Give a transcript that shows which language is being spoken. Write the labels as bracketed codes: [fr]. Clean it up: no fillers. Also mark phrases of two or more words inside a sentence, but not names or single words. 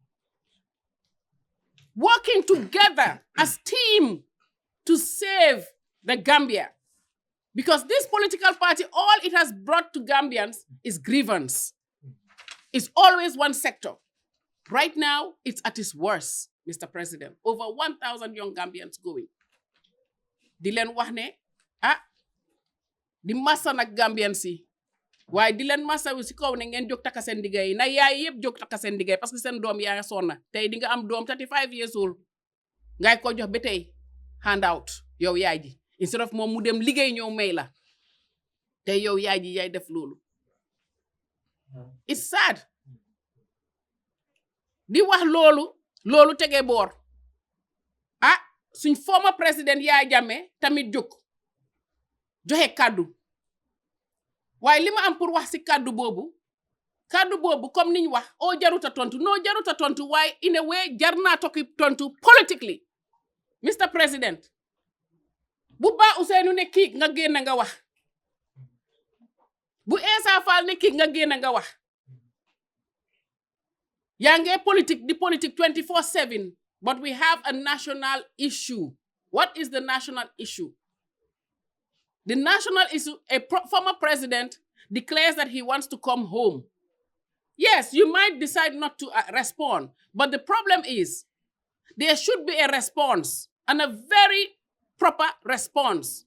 [en] Working together as team to save the Gambia. Because this political party, all it has brought to Gambians is grievance. It's always one sector. Right now, it's at its worst, Mr. President. Over 1,000 young Gambians going. [wo] Di leen wax ne di massa nag Gambian si waaye di leen massa wi si kaw ne ngeen jóg takka seen liggéey na yaay yëpp jóg takka seen liggéey [fr] parce que [wo] seen doom yaa nga sonna tey di nga am doom [en] 35 years old [wo] ngay ko jox ba tey handout yow yaay ji [en] instead of [wo] moom mu dem liggéey ñëw may la tey yow yaay ji yaay def loolu. [en] It's sad. [wo] Di wax loolu tege boor suñ former president Yaya Jammeh tamit jóg joxe kàddu waaye li ma am pour wax si kàddu boobu comme niñ wax jaruta tontu jaruta tontu waaye [en] in a way [wo] jar naa tokki tontu politically. Mr. President bu Ba Ousseynou ne kii nga génn nga wax bu Essa Faal ne kii nga génn nga wax yaa ngi politique 24/7 [en] but we have a national issue. What is the national issue? The national issue, former president declares that he wants to come home. Yes, you might decide not to respond, but the problem is there should be a response and a very proper response.